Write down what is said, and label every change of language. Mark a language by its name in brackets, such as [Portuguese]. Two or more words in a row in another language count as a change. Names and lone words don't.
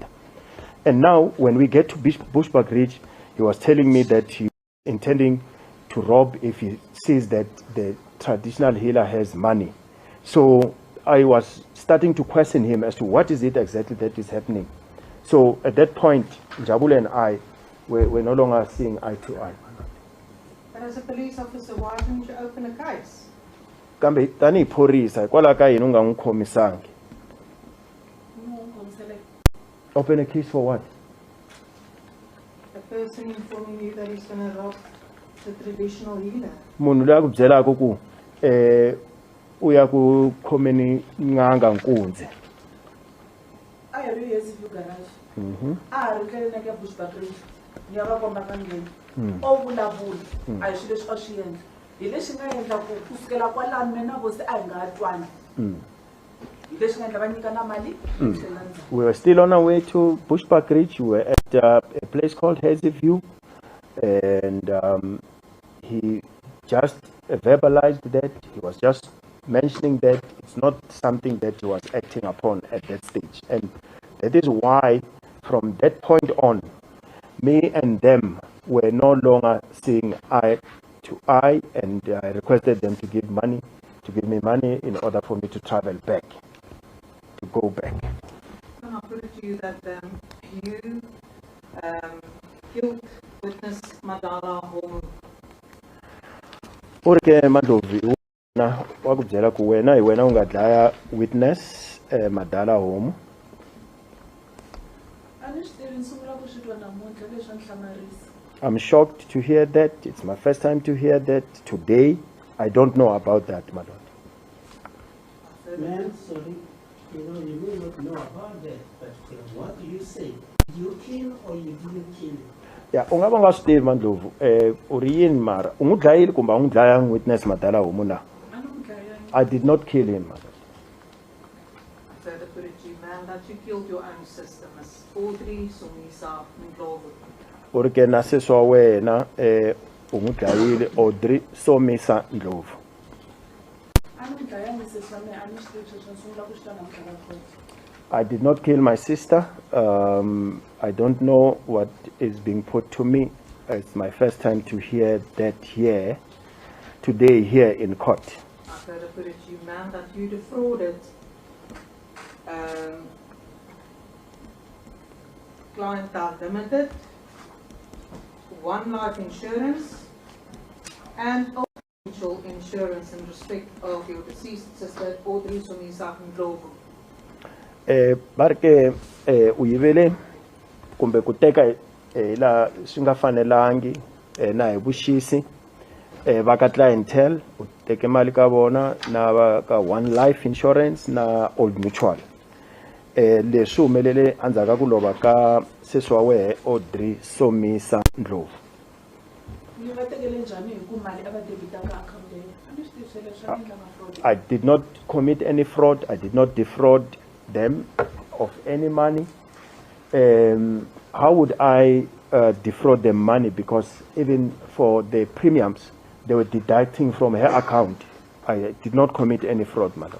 [English] And now, when we get to Bushbuckridge, he was telling me that he was intending to rob if he sees that the traditional healer has money. So I was starting to question him as to what is it exactly that is happening. So at that point, Njabulo and I were no longer seeing eye to eye. But as a police officer, why didn't you open a case? [Tsonga] Kambe tani phorisa kwala ka yini unga ngikhomisangi. [English] Open a case for what? The person informing you that he's going to rob the traditional healer. [Tsonga] Munhu loyi a ku byelaka ku u ya ku khomeni n'anga nkunzi. A hi ri Hazyview garage. A ha ri ndleleni ya Bushbuckridge. Ni ya va komba ka ngeni. O vulavula a hi swilo leswi a swi endla. Hi leswi nga endla ku kusukela kwalani mina vosi a hi nga twani. Hi leswi nga endla va nyikana mali. [English] We were still on our way to Bushbuckridge. We were at a place called Hazyview, and he just verbalized that. He was just mentioning that it's not something that he was acting upon at that stage. And that is why, from that point on, me and them were no longer seeing eye to eye, and I requested them to give me money in order for me to travel back, to go back. Can I put it to you that you killed witness Madala Homu? [Tsonga] Urke Mandlovu Na wakubyela ku wena hi wena u nga dlaya witness Madala Homu. A ni swi tivi ni sungula ku swi twa namuntlha leswi a ni hlamarisa. [English] I'm shocked to hear that. It's my first time to hear that today. I don't know about that, my lord. Man, sorry, you know, you may not know about that, but what do you say? Did you kill or you didn't kill? [Tsonga] Yeah, unga nga swi tivi Mandlovu. Uri yini mara u n'wi dlayile kumbe a n'wi dlaya witness Madala Homu na? A ni n'wi dlayanga. [English] I did not kill him, my lord. I further put it to you, ma'am, that you killed your own sister, Miss Audrey Somisa Ndlovu. [Tsonga] Uri ke na sesi wa wena u n'wi dlayile Audrey Somisa Ndlovu. A ni n'wi dlayanga sesi wa mina a ni swi tivi sweswo ni sungula ku swi twa namuntlha ka kona. [English] I did not kill my sister. I don't know what is being put to me. It's my first time to hear that here, today here in court. I further put it to you, ma'am, that you defrauded Clientele Limited, One Life Insurance, and Financial Insurance in respect of your deceased sister Audrey Somisa Ndlovu. [Tsonga] Barke uyivele kumbe ku teka la swi nga fanelangi na hi vuxisi va ka clientele u teke mali ka vona na va ka One Life Insurance na Old Mutual. Leswi humelele andzhaka ku lova ka sesi wa wehe Audrey Somisa Ndlovu. Ni va tekele njhani hi ku mali a va debita ka akhawunti leyi? A ni swi tivi sweleswo a ni endlanga fraud. [English] I did not commit any fraud. I did not defraud them of any money. How would I defraud them money? Because even for the premiums, they were deducting from her account. I did not commit any fraud, madam.